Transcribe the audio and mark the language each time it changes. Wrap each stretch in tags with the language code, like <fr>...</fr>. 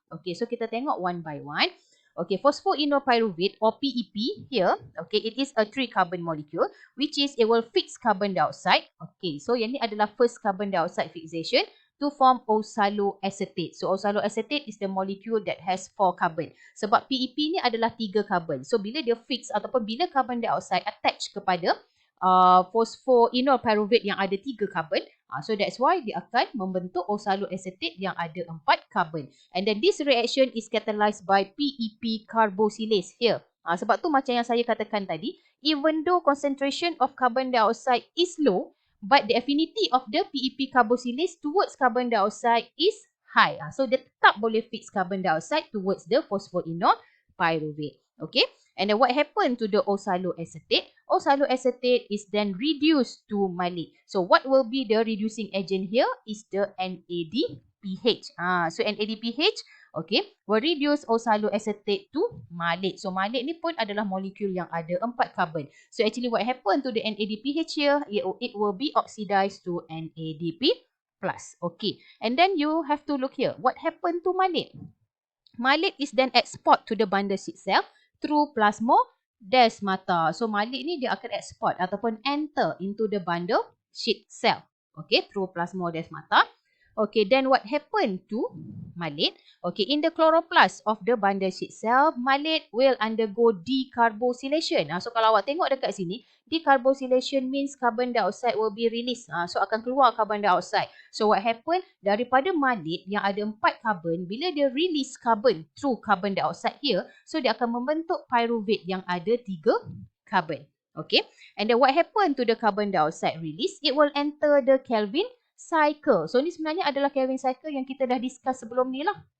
<en>Okay, so kita tengok one by one. Okay, phosphoenol pyruvate or PEP here, okay, it is a 3-carbon molecule which is it will fix carbon dioxide. Okay,</en> <ms>so yang ni adalah</ms> <en>first carbon dioxide fixation to form oxaloacetate. So oxaloacetate is the molecule that has 4 carbon.</en> <ms>Sebab PEP ni adalah 3 carbon. So bila dia fix ataupun bila carbon dioxide attach kepada phosphoenol pyruvate yang ada 3 carbon,</ms> <en>so that's why</en> <ms>dia akan membentuk oxaloacetate yang ada 4 carbon.</ms> <en>And then this reaction is catalyzed by PEP carboxylase here.</en> <ms>Sebab tu macam yang saya katakan tadi,</ms> <en>even though concentration of carbon dioxide is low, but the affinity of the PEP carboxylase towards carbon dioxide is high.</en> <ms>So dia tetap boleh</ms> <en>fix carbon dioxide towards the phosphoenol pyruvate. Okay. And then what happened to the oxaloacetate? Oxaloacetate is then reduced to malate. So what will be the reducing agent here is the NADPH. So NADPH, okay, will reduce oxaloacetate to malate.</en> <ms>So malate ni pun adalah molekul yang ada 4 carbon.</ms> <en>So actually what happened to the NADPH here, it will be oxidized to NADP+. Okay, and then you have to look here. What happened to malate? Malate is then export to the bundle sheet cell through plasmodesmata.</en> <ms>So malate ni dia akan export ataupun</ms> <en>enter into the bundle sheet cell. Okay, through plasmodesmata. Okay, then what happened to malate? Okay, in the chloroplast of the bundle sheet cell, malate will undergo decarbosylation.</en> <ms>So kalau awak tengok dekat sini,</ms> <en>decarbosylation means carbon dioxide will be released.</en> <ms>So akan keluar carbon dioxide.</ms> <en>So what happened?</en> <ms>Daripada malate yang ada 4 carbon, bila dia release carbon through carbon dioxide here, so dia akan membentuk pyruvate yang ada 3 carbon.</ms> <en>Okay, and then what happened to the carbon dioxide release? It will enter the Kelvin cycle.</en> <ms>So ni sebenarnya adalah Kelvin cycle yang kita dah discuss sebelum ni lah.</ms>